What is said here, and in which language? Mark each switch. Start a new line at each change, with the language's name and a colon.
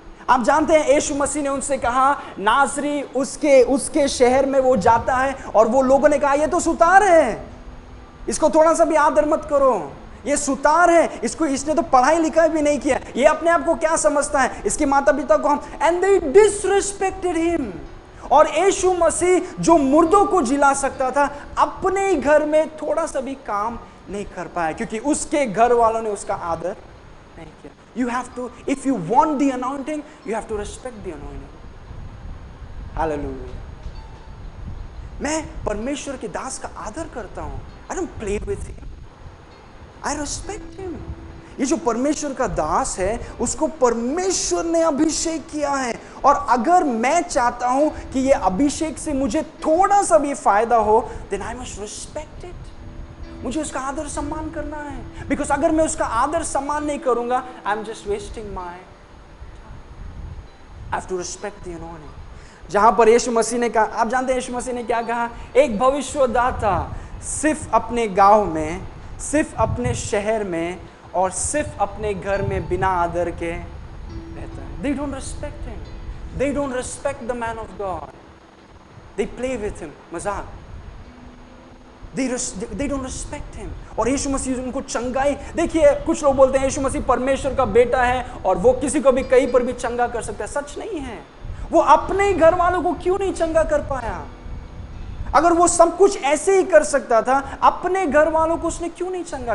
Hindi: आप जानते हैं यीशु मसीह ने उनसे कहा, नासरी उसके शहर में वो जाता है और वो लोगों ने कहा ये तो सुतार है, इसको थोड़ा सा भी आदर मत करो, ये सुतार है, इसने तो पढ़ाई लिखाई भी नहीं किया, ये अपने आप को क्या समझता है, इसके माता पिता को हम,
English: And they disrespected him.
Hindi: और यीशु मसीह जो मुर्दों को जिला सकता था, अपने ही घर में थोड़ा सा भी काम नहीं कर पाया, क्योंकि उसके घर वालों ने उसका आदर नहीं किया।
English: You have to, if you want the anointing, you have to respect the anointing. Hallelujah.
Hindi: मैं परमेश्वर के दास का आदर करता हूं।
English: I don't play with him. I respect him.
Hindi: ये जो परमेश्वर का दास है, उसको परमेश्वर ने अभिषेक किया है, और अगर मैं चाहता हूं कि ये अभिषेक से मुझे थोड़ा सा भी फायदा हो,
English: then I must respect it.
Hindi: मुझे उसका आदर सम्मान करना है, बिकॉज अगर मैं उसका आदर सम्मान नहीं करूंगा,
English: I am just wasting my, I have to respect the anointing.
Hindi: जहां पर यीशु मसीह ने कहा, आप जानते हैं यीशु मसीह ने क्या कहा, एक भविष्यवक्ता सिर्फ अपने गांव में, सिर्फ अपने शहर में और सिर्फ अपने घर में बिना आदर के रहता है।
English: They don't respect him. They don't respect the man of God. They play with him, मजाक। They don't respect him.
Hindi: और यीशु मसीह उनको चंगाई, देखिए कुछ लोग बोलते हैं यीशु मसीह परमेश्वर का बेटा है और वो किसी को भी कहीं पर भी चंगा कर सकता है। सच नहीं है। वो अपने ही घर वालों को क्यों नहीं चंगा कर पाया? अगर वो सब कुछ ऐसे ही कर सकता था, अपने घर वालों को उसने क्यों नहीं चंगा?